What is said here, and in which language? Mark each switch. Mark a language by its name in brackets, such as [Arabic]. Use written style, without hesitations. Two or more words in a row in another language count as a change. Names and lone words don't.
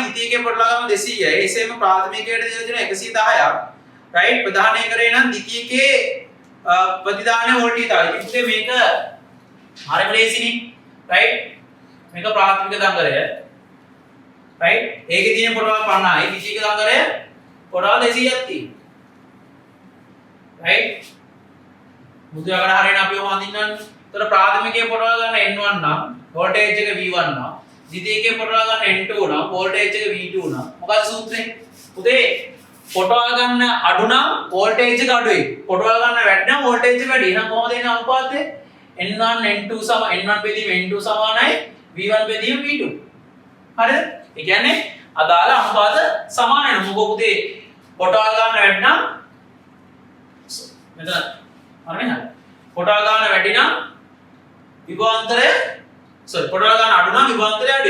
[Sinhala] ද්විතීයිකයේ පොටවල් ගන්න 200යි එසේම ප්‍රාථමිකයට දීලා තියෙන 110ක් රයිට් ප්‍රධානය කරේ නම් ද්විතීයිකයේ ප්‍රතිදාන වෝල්ටි තායි ඉතින් මේක හරිම ලේසිනේ රයිට් මේක ප්‍රාථමික දංගරය රයිට් ඒකේ තියෙන පොටවල් 50යි ද්විතීයික දංගරය පොටවල් 200ක් තියෙනවා රයිට් මුදුවකට හරියන අපි ඔහොම අඳින්නන්නේ तर प्राथमिक पොටවල් ගන්න n1 නම් වෝල්ටේජ් එක v1 නම් ද්විතීයිකේ පොටවල් ගන්න n2 නම් වෝල්ටේජ් එක v2 නම් මොකද සූත්‍රය පුතේ පොටවල් ගන්න අඩු නම් වෝල්ටේජ් එක අඩුයි පොටවල් ගන්න වැඩි නම් වෝල්ටේජ් එක වැඩි එහෙනම් කොහොමද එන්නේ අනුපාතය n1 n2 සම n1 බෙදීම n2 සමානයි v1 බෙදීම v2 හරිද ඒ කියන්නේ අදාළ අනුපාත සමාන වෙනවා මොකද පුතේ පොටවල් ගන්න වැඩි නම් මෙතන හරිනේ පොටවල් ගන්න වැඩි නම් විභවාන්තරය පොටවල් ගන්න අඩු නම් විභවාන්තරය අඩුයි.